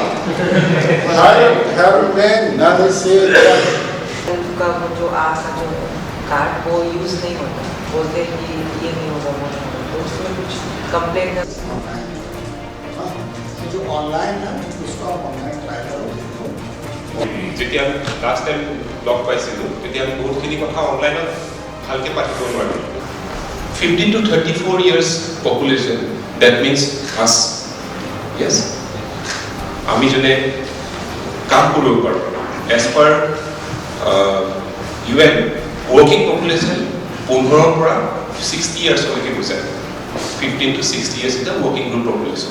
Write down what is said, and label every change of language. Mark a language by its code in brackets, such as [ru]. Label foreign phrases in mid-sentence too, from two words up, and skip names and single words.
[hi] हर घर में नल से का वो जो आशा जो कार्ड वो यूज़ नहीं होता, बोलते हैं कि ये नहीं होगा वो नहीं होगा, तो उसमें कुछ कंप्लेन कर जो ऑनलाइन है उसको आप ऑनलाइन ट्राई करो। [as] যেতিয়া আমি [en] last time [as] লগ পাইছিলোঁ তেতিয়া আমি বহুতখিনি কথা অনলাইনত ভালকৈ পাতিব নোৱাৰিলোঁ। [en] 15 to 34 years population, that means us, yes, [as] আমি যোনে কাম কৰিব পাৰোঁ, [en] as per UN working population 15 [as] পৰা 60 yearsলৈকে গৈছে, [en] 15 to 60 years এটা working group population।